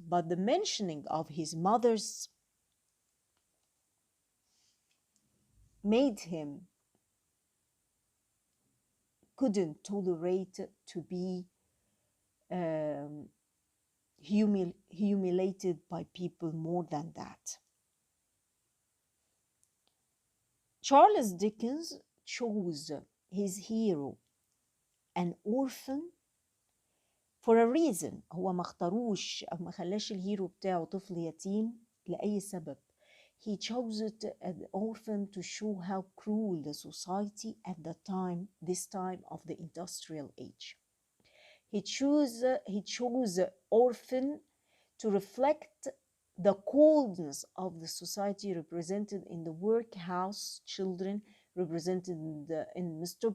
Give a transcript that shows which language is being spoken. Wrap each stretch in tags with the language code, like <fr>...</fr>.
<en>But the mentioning of his mother's made him couldn't tolerate to be um, humiliated by people more than that. Charles Dickens chose his hero an orphan for a reason.</en> <ar>هو ما اختاروش أو ما خلاش الهيرو بتاعه طفل يتيم لأي سبب.</ar> <en>He chose it an orphan to show how cruel the society at this time of the industrial age. He chose orphan to reflect the coldness of the society represented in the workhouse children, represented in Mr.</en>